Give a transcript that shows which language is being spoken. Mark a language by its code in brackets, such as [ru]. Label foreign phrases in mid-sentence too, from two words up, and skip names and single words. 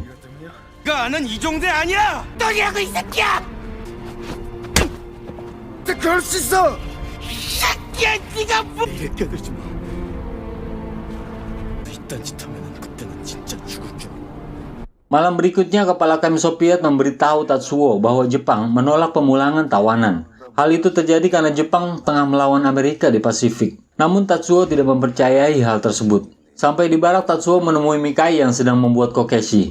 [ko] 나는 이종대 아니야! 너희하고 이 새끼야! 그럴 수 있어! 새끼야, 네가 뭐... 이래 끼어들지 마. 이딴 짓 하면은 그때는 진짜 죽을 줄. [id] Malam berikutnya, kepala KM Soviet memberitahu Tatsuo bahwa Jepang menolak pemulangan tawanan. Hal itu terjadi karena Jepang tengah melawan Amerika di Pasifik. Namun Tatsuo tidak mempercayai hal tersebut. Sampai di barak, Tatsuo menemui Mikai yang sedang membuat kokeshi.